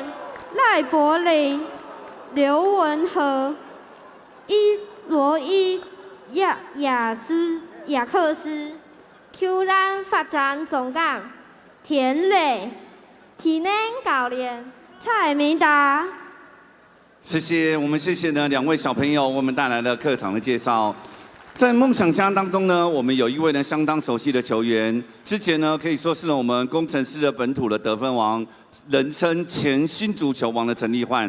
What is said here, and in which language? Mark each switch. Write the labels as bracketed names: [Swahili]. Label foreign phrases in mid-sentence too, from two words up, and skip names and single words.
[Chinese] 賴柏林、劉文和、羅伊雅克斯，球員發展總監田磊，體能教練蔡明達。谢谢，我们谢谢呢2位小朋友，为我们带来了客场的介绍。在梦想家当中呢，我们有一位呢相当熟悉的球员，之前呢可以说是我们工程师的本土的得分王，人称前新足球王的陈立焕。